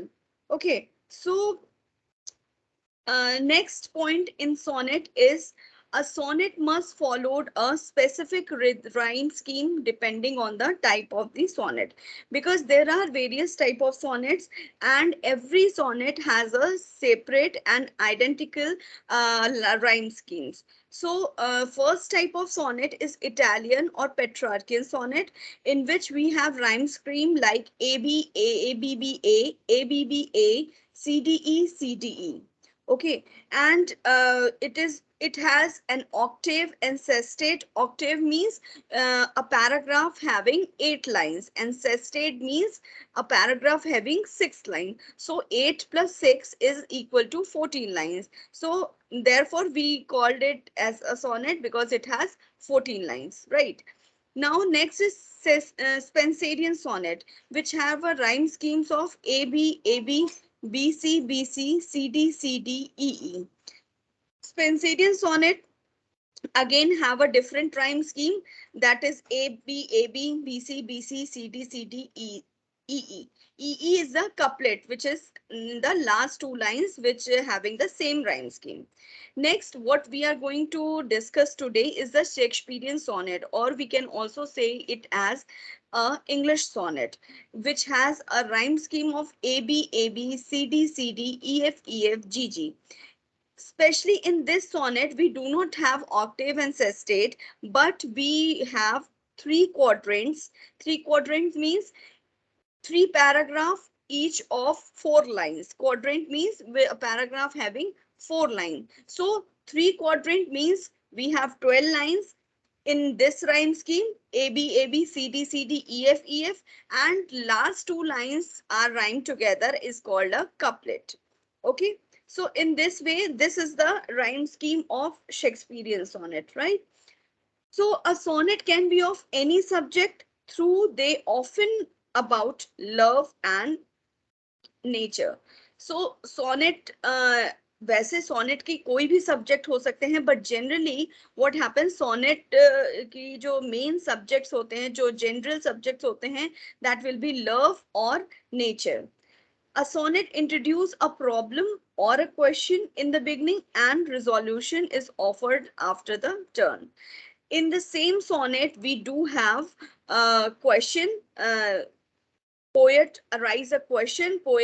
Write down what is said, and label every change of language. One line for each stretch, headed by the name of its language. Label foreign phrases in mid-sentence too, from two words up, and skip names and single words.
English: Okay, so next point in sonnet is a sonnet must follow a specific rhyme scheme depending on the type of the sonnet, because there are various type of sonnets and every sonnet has a separate and identical rhyme schemes. So first type of sonnet is Italian or Petrarchian sonnet, in which we have rhyme scheme like A B A A B B A A B B A C D E C D E. Okay, and it has an octave and sestet. Octave means a paragraph having 8 lines, and sestet means a paragraph having 6 lines. So 8 plus 6 is equal to 14 lines. So therefore we called it as a sonnet because it has 14 lines, right? Now next is Spenserian sonnet, which have a rhyme schemes of A B A B B C B C C D C D E E. Spenserian sonnet again have a different rhyme scheme, that is A B A B B C B C C D C D E E E. E E is the couplet, which is the last two lines, which having the same rhyme scheme. Next, what we are going to discuss today is the Shakespearean sonnet, or we can also say it as a English sonnet, which has a rhyme scheme of A B A B C D C D E F E F G G. Especially in this sonnet, we do not have octave and sestet, but we have three quadrants. Three quadrants means three paragraph each of 4 lines. Quadrant means a paragraph having 4 lines. So three quadrant means we have 12 lines in this rhyme scheme, A B A B C D C D E F E F, and last two lines are rhymed together is called a couplet. Okay, so in this way, this is the rhyme scheme of Shakespearean sonnet, right? So a sonnet can be of any subject, through they often about love and nature. So sonnet,
Hindi: वैसे sonnet की कोई भी subject हो सकते हैं,
English: but generally what happens,
Hindi: sonnet की जो main subjects होते हैं, जो general subjects होते हैं,
English: that will be love or nature. A sonnet introduces a problem or a question in the beginning, and resolution is offered after the turn. In the same sonnet, we do have a question. Poet arise a question.